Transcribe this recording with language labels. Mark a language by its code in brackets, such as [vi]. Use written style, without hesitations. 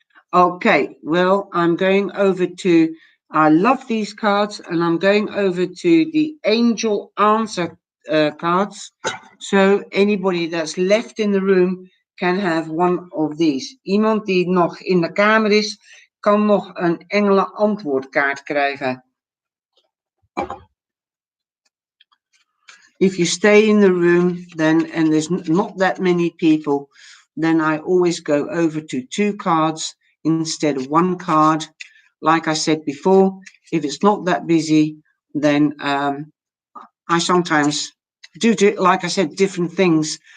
[en] Okay, well, I'm going over to, I love these cards, and I'm going over to the angel answer cards. So anybody that's left in the room can have one of these. [nl] Iemand die nog in de kamer is, kan nog een engelen antwoordkaart krijgen. [en] If you stay in the room, then, and there's not that many people, then I always go over to 2 cards instead of 1 card. Like I said before, if it's not that busy, then I sometimes do, like I said, different things.